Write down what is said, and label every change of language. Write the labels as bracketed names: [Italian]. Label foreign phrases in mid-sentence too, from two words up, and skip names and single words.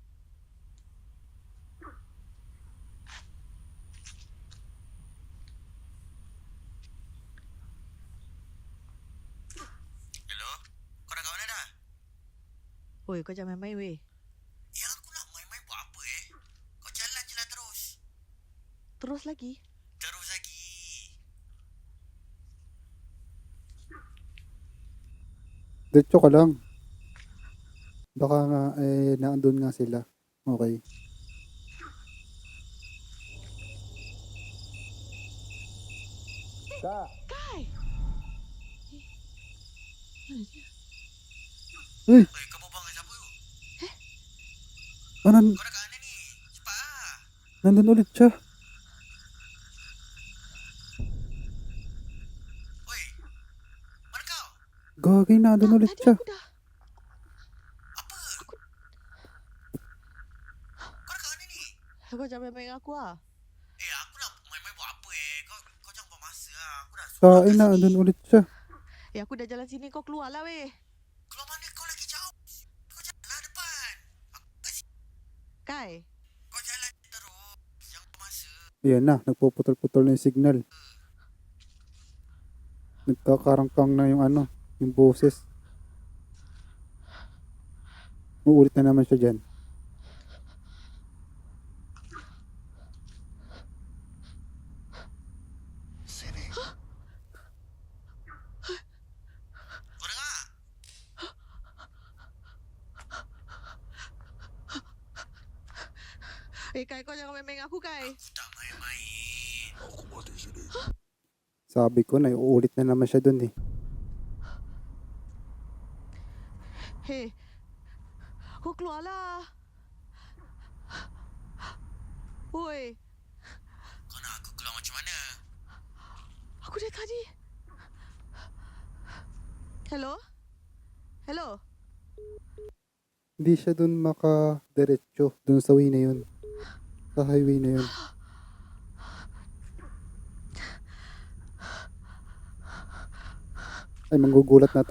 [Malay] Hello? Kau dah kat mana dah? Oi, kau jangan main-main weh. Yang aku nak main-main buat apa Kau jalan je lah terus. Terus lagi. Terus lagi. [Filipino] Diretso ka lang. Baka nga, naandun nga sila. Okay. Kai! Uy! [Malay] Oi, kamu bang siapa yuk? Anan, Kau dah kat mana ni? Cepat ah. [Filipino] nandun ulit siya. [Malay] Oi, mana kau? [Filipino] Gagay, nandun ulit [Malay] Tadi [Filipino] siya. [Malay] aku dah... Apa? Kau dah kat mana ni? Kau jangan main-main aku lah. Aku nak main-main buat apa Kau jangan buang masa lah. Aku dah seorang Kain, kat sini. [Filipino] nandun ulit siya. [Malay] Aku dah jalan sini, kau keluar lah weh. Keluar mana kau lagi jauh? Kau jalan lah depan. Aku kat sini. Kai, Kau jalan terus. Jangan buang masa. [Filipino] Ayan na, nagpuputol-putol na yung signal. Nagkakarangkang na yung ano, yung boses. Uulit na naman siya dyan. [Malay] Sini. Kau dengar? Kai, kau jangan main-main aku, Kai. Aku tak main-main. Aku mati sini. [Filipino] Sabi ko na, uulit na naman siya dun eh. [Malay] Hei, kau keluar lah. Oi, Kau nak aku keluar macam mana? aku dari tadi. Hello? Hello? [Filipino] Hindi siya dun makadiretso, dun sa way na yun. Sa highway na yun. Ay, manggugulat na to.